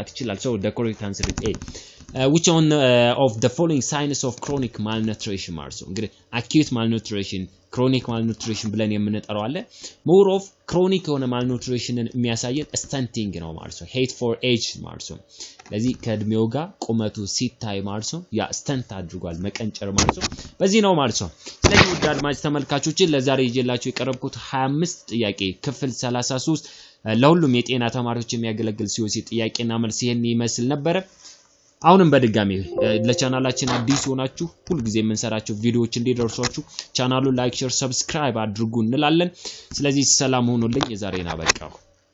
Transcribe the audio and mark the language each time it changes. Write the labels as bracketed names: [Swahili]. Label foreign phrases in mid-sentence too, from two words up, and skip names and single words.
[English] ይችላል so the correct answer is A which one of the following signs of chronic malnutrition [Amharic] ማለት ነው እንግዲህ [English] acute malnutrition chronic malnutrition [Amharic] ብለን የምንጠራው አለ [English] more of chronic [Amharic] የሆነ malnutritionን የሚያሳየን stunting ነው ማለት ነው [English] height for age [Amharic] ማለት ነው ለዚህ ከእድሜው ጋር ቁመቱ ሲታይ ማለት ነው ያ ስታንት አድርጓል መቀንጨር ማለት ነው በዚህ ነው ማለት ነው ስለዚህ ውድ አድማጭ ተመልካቾች ለዛሬ ይዤላችሁ የቀረብኩት 25 ጥያቄ ክፍል 33 ለሁሉም የጤና ተማሪዎች የሚያገለግል COC ጥያቄና መልስ ይሄን ይመስል ነበር አሁንም በድጋሚ ለቻናላችን አዲስ ሆናችሁ ሁሉ ጊዜ የምንሰራቸው ቪዲዮዎች እንዲደርሷችሁ ቻናሉን [English] like share subscribe [Amharic] አድርጉ እንላለን ስለዚህ ሰላም ሆኖልኝ የዛሬና በቃው